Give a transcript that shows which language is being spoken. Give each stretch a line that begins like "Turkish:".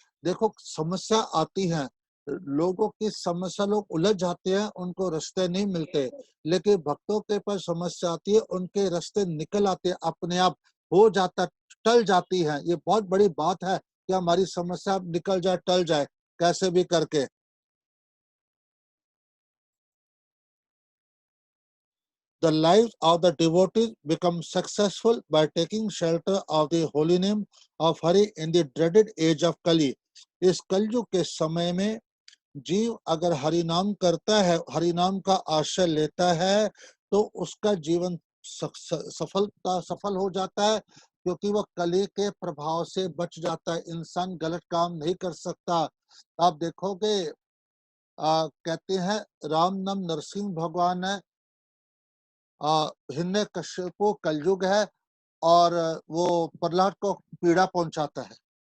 Hindi: देखो समस्या आती है, लोगों की समस्या, लोग उलझ जाते हैं, उनको रास्ते नहीं मिलते। लेकिन भक्तों के पास समस्या आती है, उनके रास्ते निकल आते हैं, अपने आप हो जाता, टल जाती है। ये बहुत बड़ी बात है कि हमारी समस्या निकल जाए, टल जाए, कैसे भी करके।
English: The lives of the devotees become successful by taking shelter of the holy name of Hari in the dreaded age of Kali.
Hindi: इस कलयुग के समय में जीव अगर हरि नाम करता है, हरि नाम का आश्रय लेता है, तो उसका जीवन सफल हो जाता है, क्योंकि वह कली के प्रभाव से बच जाता है। इंसान गलत काम नहीं कर सकता। आप देखोगे, कहते हैं राम नाम नरसिंह भगवान है, हिरण्यकश्यप कलयुग है, और वो प्रहलाद को पीड़ा पहुंचाता है।